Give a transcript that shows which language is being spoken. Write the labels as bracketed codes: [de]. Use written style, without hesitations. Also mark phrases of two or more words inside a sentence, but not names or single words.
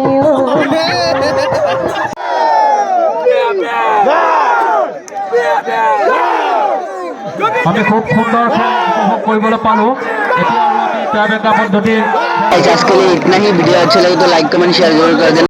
[as] আমি খুব সুন্দৰ উপভোগ কৰিবলৈ পালো। এতিয়া আৰু আমি ট্ৰাইবেল পদ্ধতিৰ [hi] आज के लिए इतना ही। वीडियो अच्छा लगे तो लाइक कमेंट शेयर जरूर कर देना।